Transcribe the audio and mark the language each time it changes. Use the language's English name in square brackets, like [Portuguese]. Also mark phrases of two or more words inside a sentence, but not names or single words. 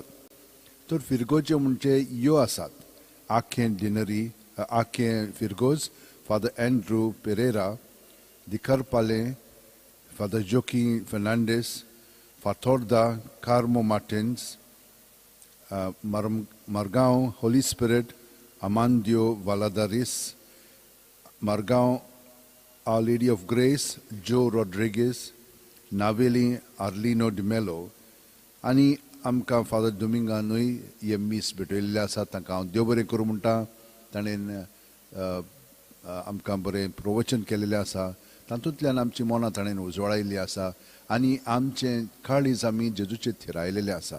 [Konkani] तर फिरगोज्यो म्हणजे ह्यो आसात: आखें डिनरी, आखें फिरगोज, फादर एंड्रू पेरेरा, दिकारपाले, फादर जोकी फर्नांडीस, फातोर्दा कार्मो मार्टिन्स, मारगांव होली स्पिरिट Amandio Valadares, Margao Our Lady of Grace, Joe Rodriguez, Naveli Arlino de Mello, आणि आमकां फादर दोमिंगानूय हे मीस भेटयल्ले आसा. ताका हांव देव बरें करूं म्हणटा. ताणें आमकां बरें प्रवचन केलेलें आसा. तातूंतल्यान आमची मनां ताणें उजवाडायल्ली आसा आनी आमचें काळीज आमी जेजूचेर थिरायलेलें आसा.